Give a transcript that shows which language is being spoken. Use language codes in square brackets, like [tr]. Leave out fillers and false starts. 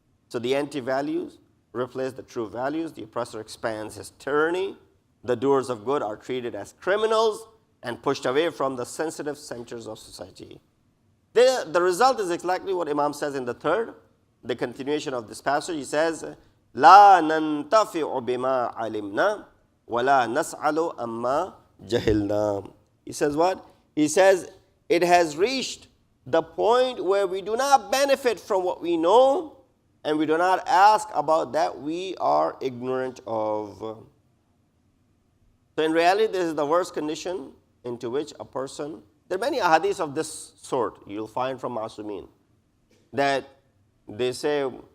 [en] So the anti-values replace the true values. The oppressor expands his tyranny. The doers of good are treated as criminals and pushed away from the sensitive centers of society. The result is exactly what Imam says in the third, the continuation of this passage. He says, [ar] لا ننتفع بما علمنا ولا نسأل أما جهلنا. [en] He says what? He says, it has reached the point where we do not benefit from what we know and we do not ask about that we are ignorant of. So in reality, this is the worst condition into which a person, there are many ahadith of this sort you'll find from Masumin, that they say,